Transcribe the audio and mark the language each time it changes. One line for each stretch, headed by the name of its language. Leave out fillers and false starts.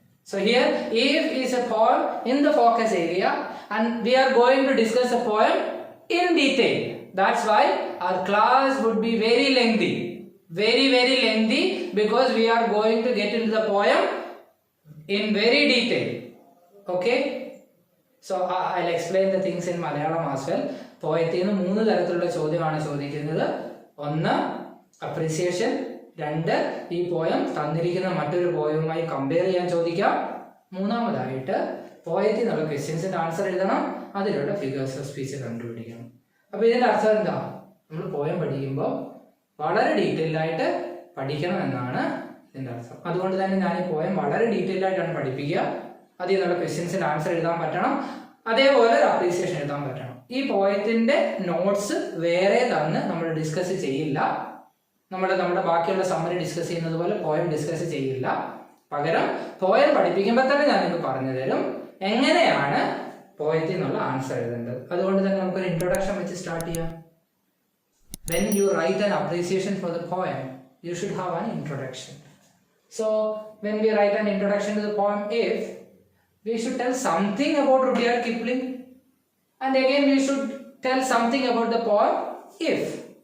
English: So here, If is a poem in the focus area and we are going to discuss a poem in detail. That's why our class would be very lengthy. Very lengthy because we are going to get into the poem in very detail. Okay? So I'll explain the things in Malayalam as well.
Malayalam: Poetry nu 3 തരത്തിലുള്ള ചോദ്യമാണ് ചോദിക്കുന്നത്. 1, appreciation. 2, ഈ poem തന്നിരിക്കുന്ന മറ്റൊരു പോയവുമായി compare ചെയ്യാൻ ചോദിക്കാം. 3-മതായിട്ട് പോയത്തിൽ നിന്നുള്ള ക്വസ്റ്റ്യൻസിന്റെ answer എഴുതണം. അതിലുള്ള ഫിഗേഴ്സ് ഓഫ് സ്പീച്ച് കണ്ടുപിടിക്കണം. അപ്പോൾ ഇതിന്റെ അർത്ഥം എന്താ? നമ്മൾ പോയം പഠിക്കുമ്പോൾ വളരെ ഡീറ്റെയിൽഡ് ആയിട്ട് പഠിക്കണം എന്നാണ് ഇതിന്റെ അർത്ഥം. അതുകൊണ്ട് തന്നെ ഞാൻ ഈ പോയം വളരെ ഡീറ്റെയിൽഡ് ആയിട്ടാണ് പഠിപ്പിക്കുക. അതിൽ നിന്നുള്ള ക്വസ്റ്റ്യൻസിന്റെ ആൻസർ എഴുതാൻ പറ്റണം. അതേപോലെ ഒരു അപ്രീസിയേഷൻ എഴുതാൻ പറ്റണം. ഈ പോയത്തിന്റെ നോട്ട്സ് വേറെ തന്ന് നമ്മൾ ഡിസ്കസ് ചെയ്യില്ല. നമ്മുടെ ബാക്കിയുള്ള സമ്മറി ഡിസ്കസ് ചെയ്യുന്നത് പോലെ പോയം ഡിസ്കസ് ചെയ്യില്ല. പകരം പോയം പഠിപ്പിക്കുമ്പോൾ തന്നെ ഞാൻ നിങ്ങൾക്ക് പറഞ്ഞു തരും എങ്ങനെയാണ് പോയത്തിൽ നിന്നുള്ള ആൻസർ എഴുതേണ്ടത്. അതുകൊണ്ട് തന്നെ നമുക്കൊരു ഇൻട്രൊഡക്ഷൻ വെച്ച് സ്റ്റാർട്ട് ചെയ്യാം.
English: When you write an appreciation for the poem, you should have an introduction. So when we write an introduction to the poem If, we should tell something about Rudyard Kipling, and again we should tell something about the poem If.